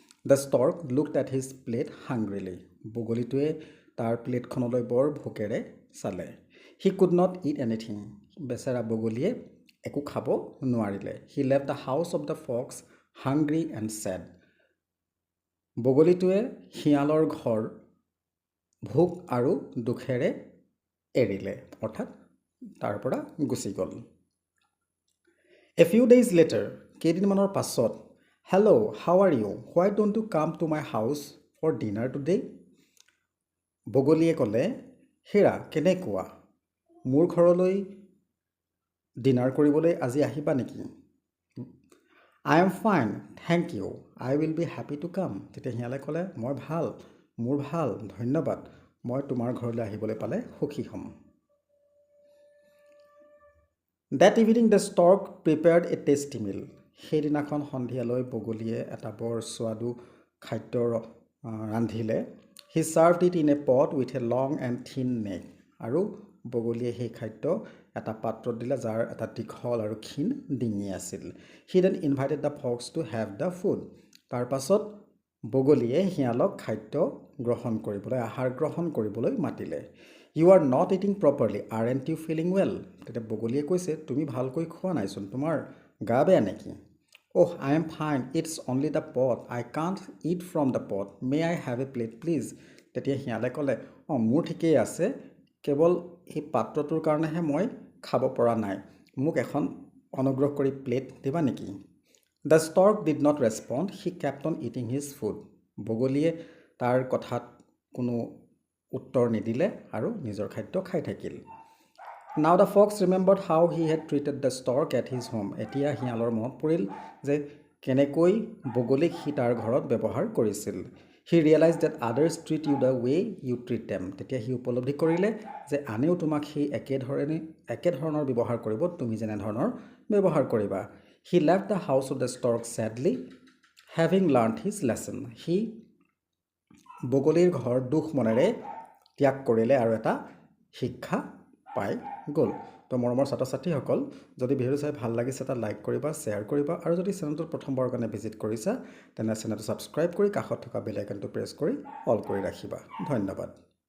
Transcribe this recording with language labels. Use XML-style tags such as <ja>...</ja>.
<en>The stork looked at his plate hungrily.</en> <as>বগলীটোৱে তাৰ প্লেটখনলৈ বৰ ভোকেৰে চালে।</as> <en>He could not eat anything.</en> <as>বেচেৰা বগলীয়ে একো খাব নোৱাৰিলে।</as> <en>He left the house of the fox hungry and sad.</en> <as>বগলীটোৱে শিয়ালৰ ঘৰ ভোক আৰু দুখেৰে এৰিলে, অৰ্থাৎ তাৰ পৰা গুচি গ'ল।</as> <en>A few days later,</en> <as>কেইদিনমানৰ পাছত,</as> <en>Hello' how are you? Why don't you come to my house for dinner today?</en> <as>বগলীয়ে ক'লে, হেৰা কেনেকুৱা? মোৰ ঘৰলৈ ডিনাৰ কৰিবলৈ আজি আহিবা নেকি?</as> <en>I am fine, thank you. I will be happy to come.</en> <as>তেতিয়া শিয়ালে ক'লে, মোৰ ভাল, ধন্যবাদ। মই তোমাৰ ঘৰলৈ আহিবলৈ পালে সুখী হ'ম।</as> <en>That evening the stork prepared a tasty meal.</en> <as>সেইদিনাখন সন্ধিয়ালৈ বগলীয়ে এটা বৰ স্বাদু খাদ্য ৰান্ধিলে।</as> <en>He served it in a pot with a long and thin neck.</en> <as>আৰু বগলীয়ে সেই খাদ্য এটা পাত্ৰত দিলে যাৰ এটা দীঘল আৰু ক্ষীণ ডিঙি আছিল।</as> <en>He then invited the fox to have the food.</en> <as>তাৰ পাছত বগলীয়ে শিয়ালক খাদ্য গ্ৰহণ কৰিবলৈ আহাৰ গ্ৰহণ কৰিবলৈ মাতিলে।</as> <en>You are not eating properly, aren't you feeling well?</en> <as>তেতিয়া বগলীয়ে কৈছে, তুমি ভালকৈ খোৱা নাইচোন, তোমাৰ গা বেয়া নেকি?</as> <en>Oh, I am fine, it's only the pot. I can't eat from the pot. May I have a plate, please?</en> <as>তেতিয়া শিয়ালে ক'লে, অঁ মোৰ ঠিকেই আছে, কেৱল এই পাত্ৰটোৰ কাৰণেহে মই খাব পৰা নাই, মোক এখন অনুগ্ৰহ কৰি প্লেট দিবা নেকি?</as> <en>The stork did not respond. He kept on eating his food.</en> <as>বগলীয়ে তাৰ কথাত কোনো উত্তৰ নিদিলে আৰু নিজৰ খাদ্য খাই থাকিল।</as> <en>Now the fox remembered how he had treated the stork at his home.</en> <as>এতিয়া শিয়ালৰ মনত পৰিল যে কেনেকৈ বগলীক সি তাৰ ঘৰত ব্যৱহাৰ কৰিছিল।</as> <en>He realized that others treat you the way you treat them.</en> <as>তেতিয়া সি উপলব্ধি কৰিলে যে আনেও তোমাক সেই একেধৰণৰ ব্যৱহাৰ কৰিব, তুমি যেনেধৰণৰ ব্যৱহাৰ কৰিবা।</as> <en>He left the house of the stork sadly, having learned his lesson.</en> <as>সি বগলীৰ ঘৰ দুখ মনেৰে ত্যাগ কৰিলে আৰু এটা শিক্ষা পাই গ'ল। তো মৰমৰ ছাত্ৰ ছাত্ৰীসকল, যদি ভিডিঅ' চাই ভাল লাগিছে এটা লাইক কৰিবা, শ্বেয়াৰ কৰিবা আৰু যদি চেনেলটোত প্ৰথমবাৰৰ কাৰণে ভিজিট কৰিছা তেনে চেনেলটো ছাবস্ক্ৰাইব কৰি কাষত থকা বেল আইকনটো প্ৰেছ কৰি অল কৰি ৰাখিবা। ধন্যবাদ।</as>